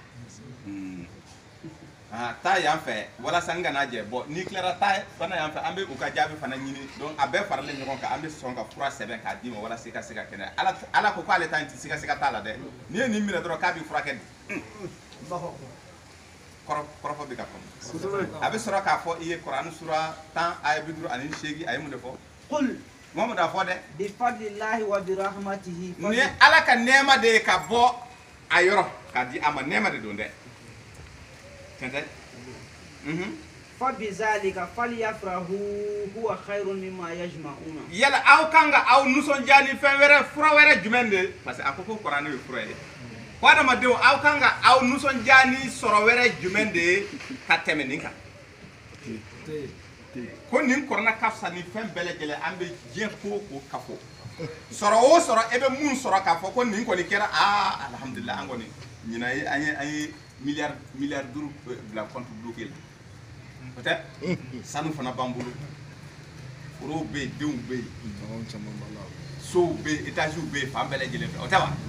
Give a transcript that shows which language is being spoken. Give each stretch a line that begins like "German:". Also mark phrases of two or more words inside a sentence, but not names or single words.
Bambara: taa yan fɛ walasa n kana jɛ bɔn n'i tilara taa fana yan fɛ an bɛ u ka jaabi fana ɲini donc a bɛɛ faralen ɲɔgɔn kan an bɛ sɔn ka fura sɛbɛn k'a d'i ma walasa i ka se ka kɛnɛ ala ko k'ale ta in tɛ siga t'a la dɛ n'i ye nin minɛ dɔrɔn k'a b'i furakɛ de kɔrɔfɔ bɛ ka fɔ a bɛ sɔrɔ k'a fɔ i ye kuranɛ sura 10 aya 58 a ye mun de fɔ qul Muhammad a fɔ dɛ
Arabic: بفضل الله وبرحمته
Bambara: ni ala ka nɛɛma de ye ka bɔ a yɔrɔ k'a di a ma nɛɛma de don dɛ tɛntɛ
Arabic: فبذلك فليفرحوا هو خير مما يجمعون
Bambara: yala aw kan ka aw nisɔndiya ni fɛn wɛrɛ fura wɛrɛ jumɛn de parce que a ko kuranɛ ye fura ye ko adamadenw aw kan ka aw nisɔndiya ni sɔrɔ wɛrɛ jumɛn de ye ka tɛmɛ nin kan ko nin kɔrɔna ka fisa ni fɛn bɛɛ lajɛlen an bɛ diɲɛ ko ko kafo sɔrɔ o sɔrɔ e bɛ mun sɔrɔ k'a fɔ ko nin kɔni kɛra alhamdulilah an kɔni ɲinan an ye miliyari 5 bila
French: compte bloqué
Bambara: la o tɛ sanu fana b'an bolo forow bɛ yen denw bɛ yen sow bɛ yen étages bɛ yen fan bɛɛ lajɛlen fɛ o tɛ wa